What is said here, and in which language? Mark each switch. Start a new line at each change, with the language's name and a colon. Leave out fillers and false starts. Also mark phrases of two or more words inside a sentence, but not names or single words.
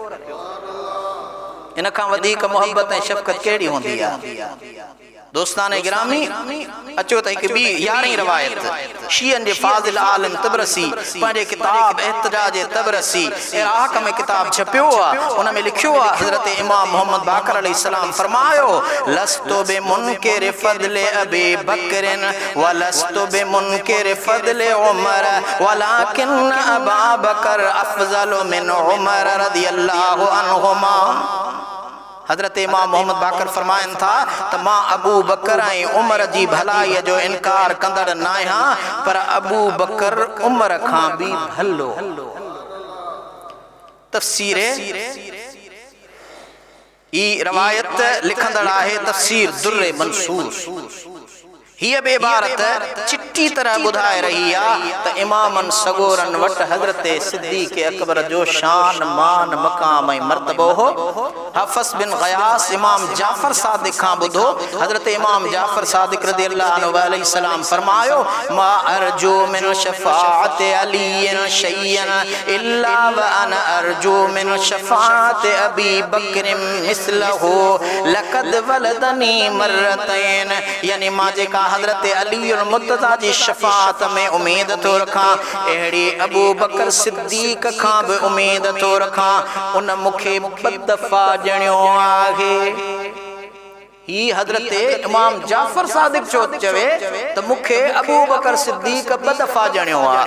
Sindhi: इन खां वधीक मोहब्बत ऐं शफ़क़त कहिड़ी हूंदी आहे। दोस्ताने गिरामी अचो त हिकु ॿी 11वीं रवायत शियन जे फाज़िल आलिम तबरसी पंहिंजे किताब एहतजाज तबरसी इराक़ में किताब छपियो आहे उन में लिखियो आहे हजरत इमाम मोहम्मद बाकर अलैहिस्सलाम फरमायो
Arabic: لست بمنكر فضل أبي بكر ولست بمنكر فضل عمر ولكن أبا بكر أفضل من عمر رضي الله عنهما.
Sindhi: हजरत इमाम मोहम्मद बाकर फरमाइन था त मां अबू बकर ऐं उमर जी भलाई जो इनकार कंदड़ न आहियां पर अबू बकर उमर खां भी भलो। तफसीर ई रवायत लिखंदड़ आहे तफसीर दुर्रे मंसूर। हिय बे इबारत चिट्ठी तरह बुधाए रही है त इमामन सगोरन वट हजरत सिद्दीक़ अकबर जो शान मान मकाम ऐं मर्तबो हो। हफ़स बिन ग़यास इमाम जाफ़र सादिक खां ॿुधो, हज़रत इमाम जाफ़र सादिक
Arabic: رضي الله عنه عليه السلام
Sindhi: फरमायो,
Arabic: ما أرجو من شفاعة علي شيئا إلا وأنا أرجو من شفاعة أبي بكر مثله لقد ولدني مرتين.
Sindhi: यानी मां जेका हज़रत अली अल मुर्तज़ा जी शफ़ाअत में उम्मीद तो रखां, अहिड़ी अबू बकर सिद्दीक़ खां भी उम्मीद तो रखां। उन मूंखे ॿ दफ़ा ॼणियो आहे। ही हज़रत इमाम जाफ़र सादिक छो चवे त मूंखे अबू बकर सिद्दीक़ ॿ दफ़ा ॼणियो आहे।